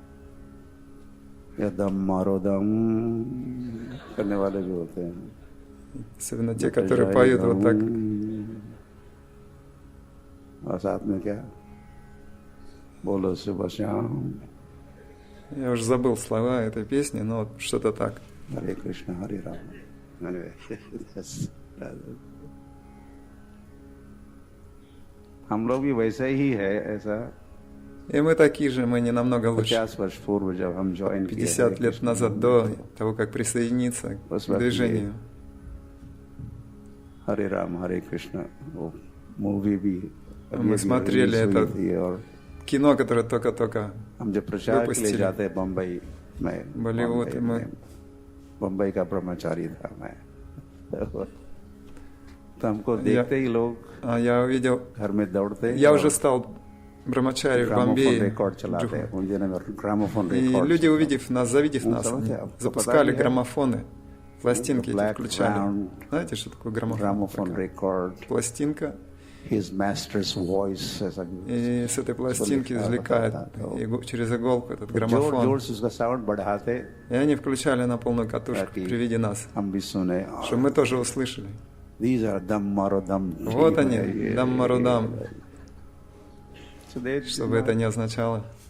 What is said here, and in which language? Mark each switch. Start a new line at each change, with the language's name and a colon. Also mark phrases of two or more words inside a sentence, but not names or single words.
Russian: Особенно те, которые поют вот так. Я уже забыл слова этой песни, но вот что-то так. Харе Кришна, Харе Рама.
Hindi: हम लोग भी वैसे ही है ऐसा.
Russian: И мы такие же, мы не намного лучше. 50 лет назад, до того, как присоединиться к движению. Харе Рама, Харе Кришна. Мы смотрели это кино, которое только-только выпустили. Болливуд, и мы...
Hindi: बम्बई का ब्रह्मचारी था मैं. तो हमको देखते ही लोग
Russian: я увидел,
Hindi: घर में दौड़ते.
Russian: Я уже стал брамачари в Бомбее. И люди, увидев нас, завидев нас, запускали граммофоны, пластинки эти включали. Знаете, что такое граммофон? Пластинка.
English: His master's voice.
Russian: И с этой пластинки извлекает через иголку этот граммофон. И они включали на полную катушку при виде нас, чтобы мы тоже услышали. Вот они, даммарудам. Что бы это ни означало.